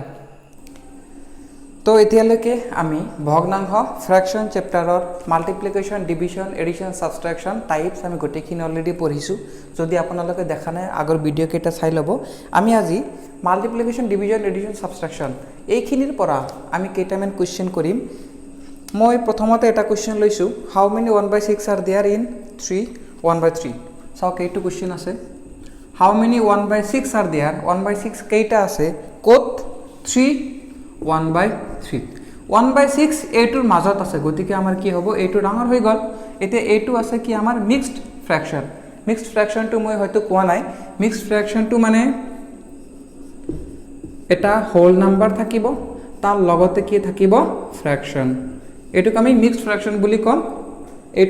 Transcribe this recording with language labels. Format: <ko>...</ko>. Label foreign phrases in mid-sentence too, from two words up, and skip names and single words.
<as>তো এতিয়ালৈকে আমি ভগ্নাংশ ফ্র্যাকশন চ্যাপ্টাৰৰ</as> <en>multiplication division addition subtraction types</en> <as>আমি গোটেইখিনি অলৰেডি পঢ়িছো যদি আপোনালোকে দেখা নাই আগৰ ভিডিও কেইটা চাই লব আমি আজি</as> <en>multiplication division addition subtraction</en> <as>এইখিনিৰ পৰা আমি কেইটামান কোৱেশ্চন কৰিম মই প্ৰথমতে এটা কোৱেশ্চন লৈছো</as> <en>how many 1/6 are there in 3 1/3</en> <as>চাওক এইটো কোৱেশ্চন আছে</as> <en>how many 1/6 are there</en> <as>1/6 কেইটা আছে ক'ত 3 1/3 1/6 এইটোৰ মাজত আছে গতিকে আমাৰ কি হ'ব এইটো ডাঙৰ হৈ গল এতিয়া এইটো আছে কি আমাৰ মিক্সড ফ্র্যাকশনটো মই হয়তো কোৱা নাই মিক্সড ফ্র্যাকশনটো মানে এটা</as> <en>whole number</en> <as>থাকিব তাৰ লগতে কি থাকিব ফ্র্যাকশন এটুক আমি</as> <en>mixed fraction</en> <as>বুলি কম এটু</as>